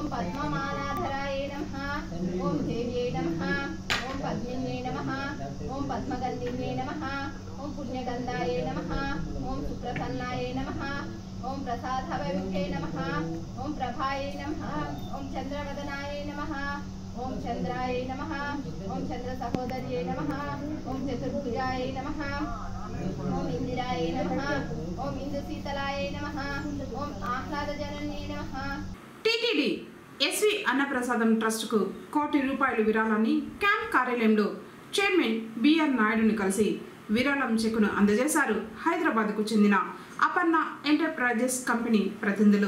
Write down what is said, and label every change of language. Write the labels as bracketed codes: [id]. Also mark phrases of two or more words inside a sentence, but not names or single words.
[sa] पद्ममालाधराय नमः ओम देव्यै नमः ओम पद्मिन्यै नमः ओम पद्मगन्धिन्यै नमः ओम पुण्यगंधाय नमः ओम सुप्रसन्नाय नमः ओम प्रसादभविष्ये नमः ओम प्रभाय नमः ओम चंद्रवदनाय नमः ओम चंद्राय नमः ओम चंद्र सहोदर्ये नमः ओम चतुर्भुजाय नमः ओम इंदिराय नमः ओम इंदुशीतलाय नमः ओम आह्लादजनन्ये नमः. [te] టీటీడీ ఎస్వి అన్నప్రసాదం ట్రస్టుకు ₹1 కోటి విరాళాన్ని క్యాంప్ కార్యాలయంలో చైర్మన్ బిఆర్ నాయుడుని కలిసి విరాళం చెక్కును అందజేశారు హైదరాబాద్కు చెందిన అపర్ణ ఎంటర్ప్రైజెస్ కంపెనీ ప్రతినిధులు.